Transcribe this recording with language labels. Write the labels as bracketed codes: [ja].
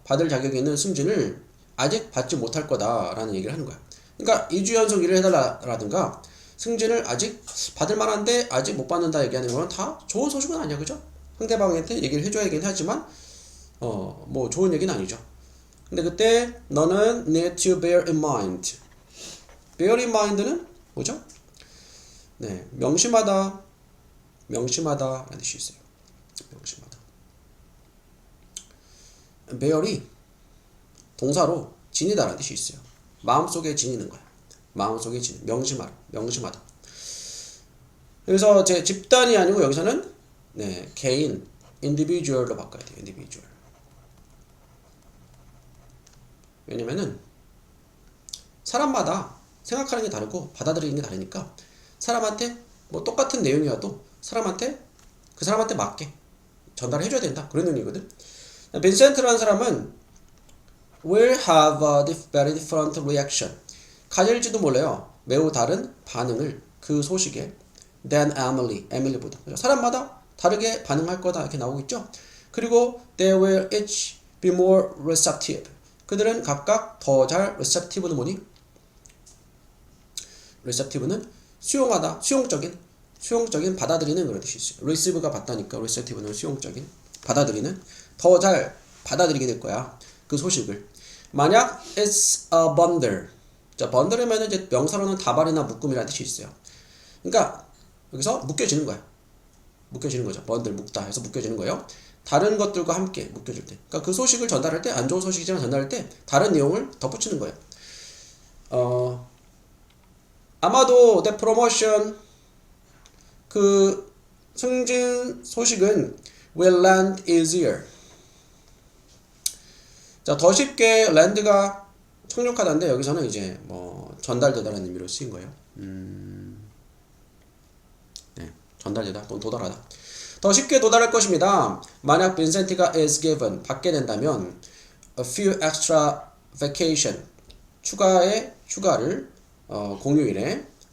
[ko] 받을 자격이 있는 승진을 아직 받지 못할 거다라는 얘기를 하는 거야. 그러니까 2주 연속 일을 해달라든가 승진을 아직 받을 만한데 아직 못 받는다 얘기하는 건 다 좋은 소식은 아니야, 그죠? 상대방한테 얘기를 해줘야긴 하지만 뭐 좋은 얘기는 아니죠. 근데 그때 너는 [en] need to bear in mind. bear in mind는 [ko] 뭐죠? 네, 명심하다 라는 뜻이 있어요. 명심하다. bear이 동사로 지니다라는 뜻이 있어요. 마음속에 지니는 거야. 마음속에 지니, 명심하다. 그래서 제 집단이 아니고 여기서는 개인, individual로 바꿔야 돼요. individual. 왜냐면은 사람마다 생각하는 게 다르고 받아들이는 게 다르니까 사람한테 뭐 똑같은 내용이어도 그 사람한테 맞게 전달해 줘야 된다. 그런 의미거든. 빈센트라는 사람은 [en] will have a very different reaction. [ko] 가질지도 몰라요. 매우 다른 반응을 그 소식에 [en] than [ko] Emily보다. 사람마다 다르게 반응할 거다 이렇게 나오고 있죠. 그리고 [en] they will each be more receptive. [ko] 그들은 각각 더 잘 receptive는 뭐니? receptive는 수용하다, 수용적인 받아들이는 그런 뜻이 있어요. receive가 받다니까 receptive는 수용적인 받아들이는, 더 잘 받아들이게 될 거야. 그 소식을. 만약 [en] it's a bundle. [ko] 자, bundle이면 이제 명사로는 다발이나 묶음이라는 뜻이 있어요. 그러니까 여기서 묶여지는 거야. 묶여지는 거죠. bundle 묶다 해서 묶여지는 거예요. 다른 것들과 함께 묶여질 때. 그러니까 그 소식을 전달할 때, 안 좋은 소식이지만 전달할 때 다른 내용을 덧붙이는 거예요. 아마도 [en] the promotion, [ko] 그 승진 소식은 [en] will land easier. [ko] 자, 더 쉽게 land가 착륙하다인데 여기서는 이제 뭐 전달되다라는 의미로 쓰인 거예요. 전달되다 또는 도달하다. 더 쉽게 도달할 것입니다. 만약 빈센티가 [en] is given, [ko] 받게 된다면 [en] a few extra vacation, [ko] 추가의 휴가를 공휴일에.